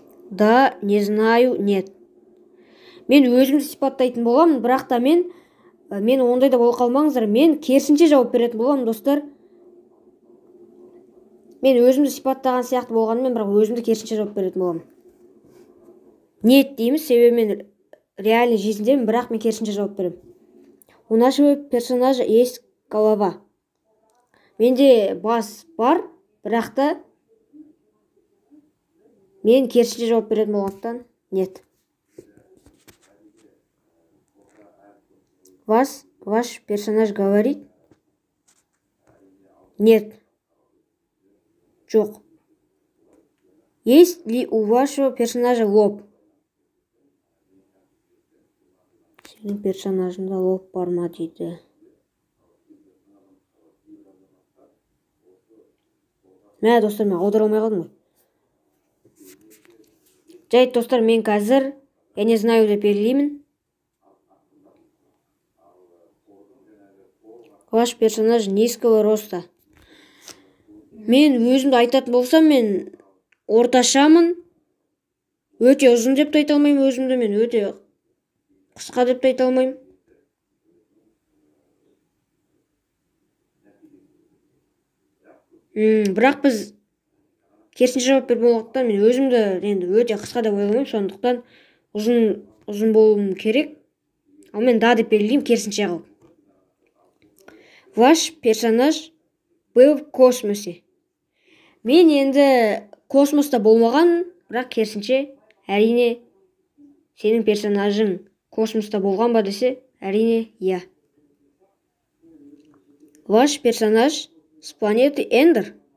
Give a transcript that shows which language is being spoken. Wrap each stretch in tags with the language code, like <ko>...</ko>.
<ru>Да, не знаю, нет.</ru> <kk>Мен өзімді сипаттайтын боламын, бірақ та мен ондай да бола қалмаңыздар. Мен керісінше жауап беретін боламын, достар. Мен өзімді сипаттаған сияқты болғанымен, бірақ өзімді керісінше жауап беретін боламын. Нет дейміз, себебі мен реальный жизньдемін, бірақ мен керісінше жауап беремін.</kk> <ru>У нашего персонажа есть голова.</ru> <kk>Менде бас бар, бірақ та мен керісінше жауап беретін болғандықтан нет.</kk> <ru>Ваш персонаж говорит?</ru> <kk>Нет. Жоқ.</kk> <ru>Есть ли у вашего персонажа лоб?</ru> <kk>Сенің персонажында лоб бар ма дейді. Достар, мен аудара алмай қалдым ғой. Жайт, достар, мен қазір</kk> <ru>я не знаю</ru> <kk>деп белгілеймін.</kk> <ru>Ваш персонаж низкого роста.</ru> <kk>Мен өзімді айтатын болсам, мен орташамын. Өте ұзын деп те айта алмаймын өзімді, мен өте қысқа деп те айта алмаймын. Бірақ біз керісінше жауап беріп болғандықтан мен өзімді енді өте қысқа деп ойламаймын, сондықтан ұзын болуым керек. Ал мен да деп белгілеймін керісінше қылып.</kk> <ru>Ваш персонаж был в космосе.</ru> <kk>Мен енді космоста болмаған, бірақ керісінше әрине сенің персонажың космоста болған ба десе, әрине я.</kk> <ru>Ваш персонаж с планеты Эндер.</ru>